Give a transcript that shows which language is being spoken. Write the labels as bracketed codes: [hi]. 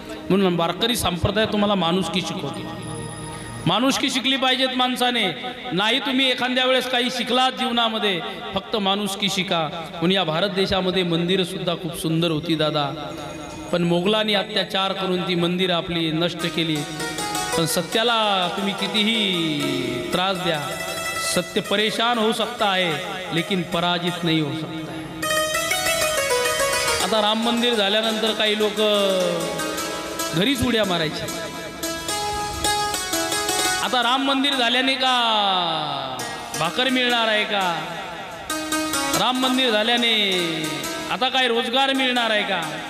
[mr] म्हणून वारकरी संप्रदाय तुम्हाला माणुसकी शिकवते. माणुसकी शिकली पाहिजेत माणसाने. नाही तुम्ही एखाद्या वेळेस काही शिकलात जीवनामध्ये, फक्त माणुसकी शिका. म्हणून या भारत देशामध्ये मंदिरं सुद्धा खूप सुंदर होती दादा, पण मोगलांनी अत्याचार करून ती मंदिरं आपली नष्ट केली. पण सत्याला तुम्ही कितीही त्रास द्या, [hi] सत्य परेशान हो सकता है लेकिन पराजित नहीं हो सकता है. [mr] आता राम मंदिर झाल्यानंतर काही लोक घरीच उड्या मारायचे. आता राम मंदिर झाल्याने का भाकर मिळणार आहे का? राम मंदिर झाल्याने आता काय रोजगार मिळणार आहे का?